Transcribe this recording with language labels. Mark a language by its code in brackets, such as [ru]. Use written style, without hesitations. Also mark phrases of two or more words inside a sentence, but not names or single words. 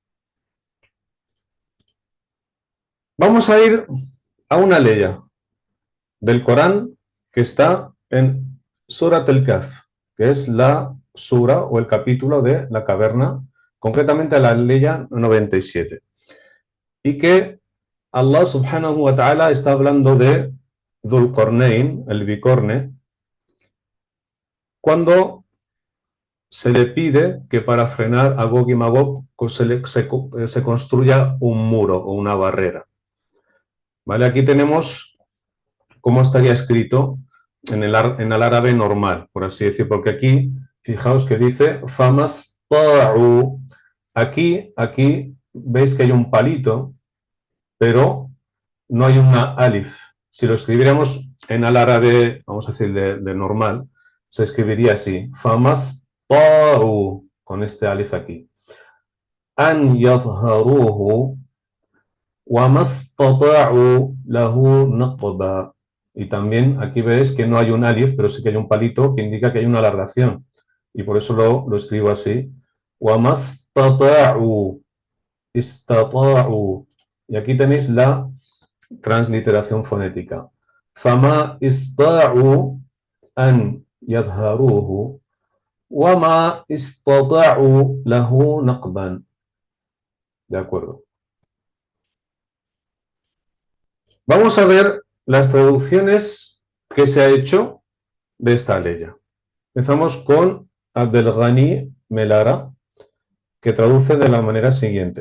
[es] Vamos a ir a una leya del Corán que está en Surat al-Kahf, que es la sura o el capítulo de la caverna, concretamente la leya 97. Y que Allah [ar] سبحانه وتعالى [es] está hablando de Dhul Qarnayn, el bicorne, cuando se le pide que para frenar a Gog y Magog se construya un muro o una barrera. ¿Vale? Aquí tenemos cómo estaría escrito en el árabe normal, por así decir, porque aquí, fijaos que dice [ar] فما اسطاعوا. [es] Aquí veis que hay un palito, pero no hay una alif. Si lo escribiéramos en el árabe, vamos a decir de normal, se escribiría así, [ar] فما اسطاعوا, [es] con este alif aquí. [ar] أن يظهروه وما استطاعوا له نقبا. [es] Y también aquí veis que no hay un alif, pero sí que hay un palito que indica que hay una alargación. Y por eso lo escribo así. [ar] وما استطاعوا، استطاعوا. [es] Y aquí tenéis la transliteración fonética. [ar] فما اسطاعوا أن يظهروه وما استطاعوا له نقبا. [es] De acuerdo. Vamos a ver las traducciones que se ha hecho de esta leya. Empezamos con Abdelghani Melara, que traduce de la manera siguiente.